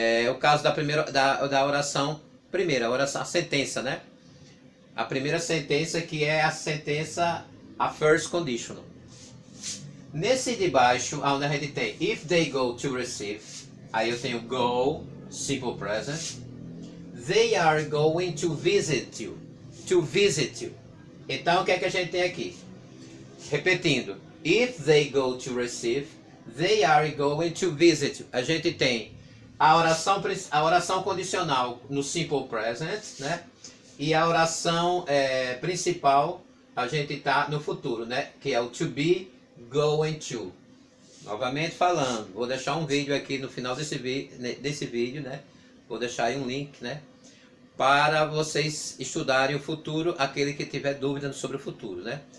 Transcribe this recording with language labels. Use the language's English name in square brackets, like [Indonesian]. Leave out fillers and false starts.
[Portuguese] O caso da oração primeira, a sentença, né? A primeira sentença, que é a sentença, a first conditional. Nesse de baixo, onde a gente tem [English] if they go to receive, [Portuguese] aí eu tenho go, simple present. [English] They are going to visit you. To visit you. [Portuguese] Então, o que é que a gente tem aqui? Repetindo. [English] If they go to receive, they are going to visit you. [Portuguese] A gente tem a oração condicional no simple present, né? E a oração principal, a gente está no futuro, né? Que é o to be, going to. Novamente falando, vou deixar um vídeo aqui no final desse vídeo, né? Vou deixar aí um link, né? Para vocês estudarem o futuro, aquele que tiver dúvida sobre o futuro, né?